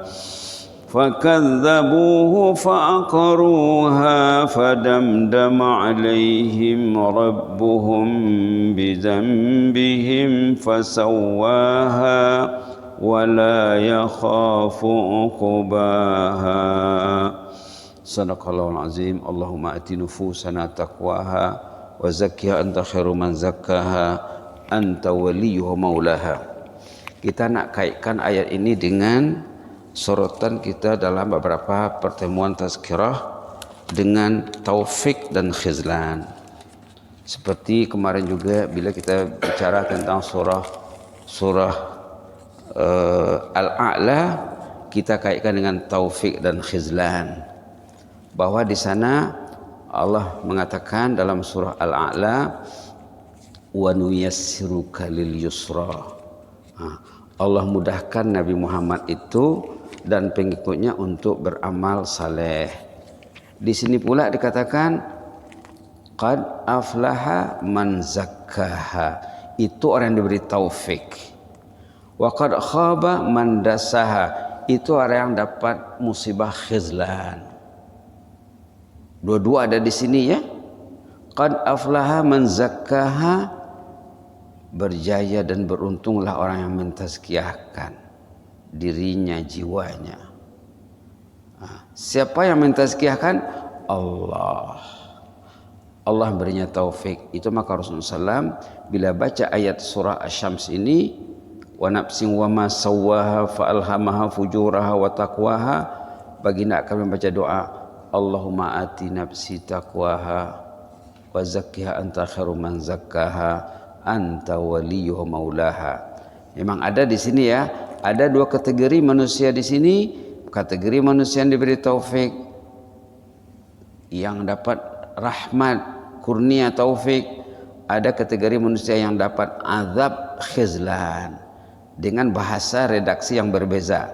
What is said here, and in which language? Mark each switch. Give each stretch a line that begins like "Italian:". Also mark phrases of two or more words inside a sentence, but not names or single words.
Arabic: فكذبوه فعقروها فدمدم عليهم ربهم بذنبهم فسواها ولا يخاف عقباها. صدق الله العظيم. اللهم آت نفوسنا تقواها وزكها أنت خير من زكاها أنت وليها ومولاها.
Malay: Kita nak kaitkan ayat ini dengan sorotan kita dalam beberapa pertemuan tazkirah dengan taufik dan khizlan. Seperti kemarin juga bila kita bicara tentang surah Al-A'la, kita kaitkan dengan taufik dan khizlan. Bahwa di sana Allah mengatakan dalam surah Al-A'la,
Arabic: ونيسرك لليسرى.
Malay: Allah mudahkan Nabi Muhammad itu dan pengikutnya untuk beramal saleh. Di sini pula dikatakan
Arabic: قد أفلح من زكاها.
Malay: Itu orang yang diberi taufik.
Arabic: وقد خاب من دساها.
Malay: Itu orang yang dapat musibah khizlan. Dua-dua ada di sini ya.
Arabic: قد أفلح من زكاها,
Malay: berjaya dan beruntunglah orang yang mentazkiyahkan dirinya, jiwanya. Siapa yang mentazkiyahkan? Allah. Allah berinya taufik. Itu maka Rasulullah SAW bila baca ayat surah Asy-Syams ini,
Arabic: ونفس وما سواها فألهمها فجورها وتقواها,
Malay: baginda akan membaca doa,
Arabic: اللهم آت نفسي تقواها وزكها أنت خير من زكاها أنت وليها ومولاها.
Malay: Memang ada di sini ya, ada dua kategori manusia di sini. Kategori manusia yang diberi taufik, yang dapat rahmat, kurnia taufik. Ada kategori manusia yang dapat azab khizlan, dengan bahasa redaksi yang berbeza.